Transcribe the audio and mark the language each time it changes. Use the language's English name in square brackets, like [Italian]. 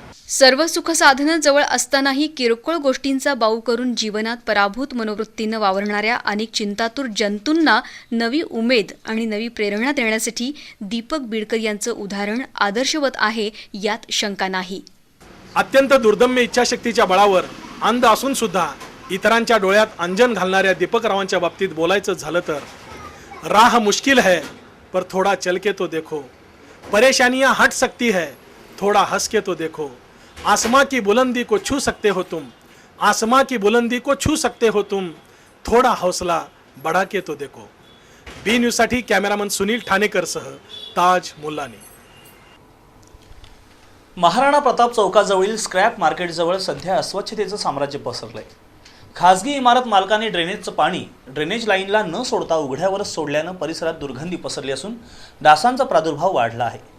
[Marathi] सर्व सुखसाधनं जवळ असतानाही किरकोळ गोष्टींचा बाऊ करून जीवनात पराभूत मनोवृत्तीनं वावरणाऱ्या अनेक चिंतातूर जंतूंना नवी उमेद आणि नवी प्रेरणा देण्यासाठी दीपक बिडकर यांचं उदाहरण आदर्शवत आहे, यात शंका नाही. अत्यंत दुर्दम्य इच्छाशक्तीच्या बळावर अंध असून सुद्धा इतरांच्या डोळ्यात अंजन घालणाऱ्या दीपकरावांच्या बाबतीत बोलायचं झालं तर [Hindi] राह मुश्किल है पर थोड़ा चल के तो देखो, परेशानियां हट सकती है थोड़ा हंस के तो देखो, आसमां की बुलंदी को छू सकते हो तुम, आसमां की बुलंदी को छू सकते हो तुम, थोड़ा हौसला बढ़ा के तो देखो. [Marathi] बी न्यूजसाठी कॅमेरामन सुनील ठाणेकरसह ताज मुल्लानी. महाराणा प्रताप चौकाजवळील स्क्रॅप मार्केटजवळ सध्या अस्वच्छतेचं साम्राज्य पसरलंय. खासगी इमारत मालकाने ड्रेनेजचं पाणी ड्रेनेज लाईनला न सोडता उघड्यावरच सोडल्यानं परिसरात दुर्गंधी पसरली असून डासांचा प्रादुर्भाव वाढला आहे.